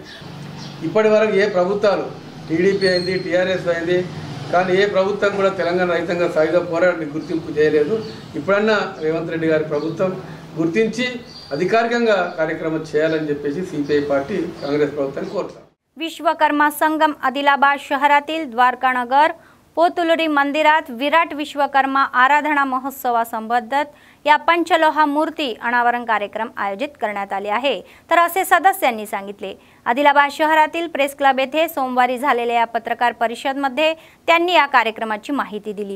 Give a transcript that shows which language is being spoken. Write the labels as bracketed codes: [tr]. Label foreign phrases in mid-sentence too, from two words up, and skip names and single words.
[te] ఇప్పటి వరకు ఏ ప్రభుత్వాలు, టీడీపీ అయింది, టీఆర్ఎస్ అయింది, కానీ ఏ ప్రభుత్వం కూడా తెలంగాణ రైతాంగ సాయుధ పోరాటాన్ని గుర్తింపు చేయలేదు. ఇప్పుడన్నా రేవంత్ రెడ్డి గారి ప్రభుత్వం గుర్తించి అధికారికంగా కార్యక్రమం చేయాలని చెప్పేసి సిపిఐ పార్టీ కాంగ్రెస్ ప్రభుత్వాన్ని కోరుతాం. [mr] विश्वकर्मा संगम आदिलाबाद शहरातील द्वारकानगर पोतुलुरी मंदिरात विराट विश्वकर्मा आराधना महोत्सवासंबंधित या पंचलोहा मूर्ती अनावरण कार्यक्रम आयोजित करण्यात आले आहे, तर असे सदस्यांनी सांगितले. आदिलाबाद शहरातील प्रेस क्लब येथे सोमवारी झालेल्या या पत्रकार परिषदेमध्ये त्यांनी या कार्यक्रमाची माहिती दिली.